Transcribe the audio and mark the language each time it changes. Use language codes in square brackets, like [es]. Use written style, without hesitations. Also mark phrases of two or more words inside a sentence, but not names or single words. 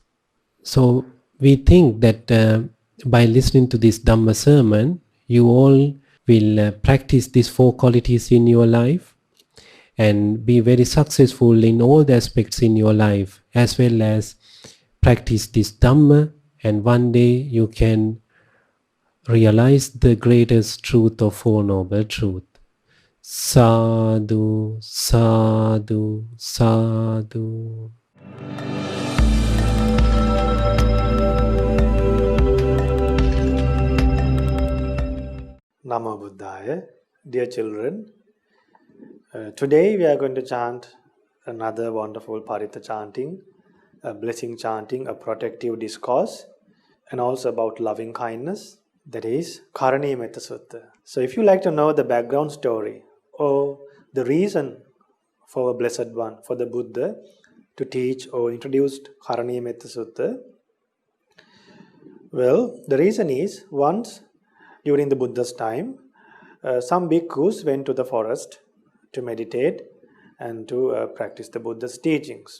[en] So we think that by listening to this Dhamma sermon, you all will practice these 4 qualities in your life and be very successful in all the aspects in your life, as well as practice this Dhamma, and one day you can realize the greatest truth of Four Noble Truth. [pi] Sadhu, sadhu, sadhu. Namo Buddhaya. [en] Dear children, today we are going to chant another wonderful Parita chanting, a blessing chanting, a protective discourse, and also about loving kindness, that is Karaniya Metta Sutta. So if you like to know the background story or the reason for a Blessed One, for the Buddha to teach or introduced Karaniya Metta Sutta, well, the reason is once during the Buddha's time, some bhikkhus went to the forest to meditate and to practice the Buddha's teachings.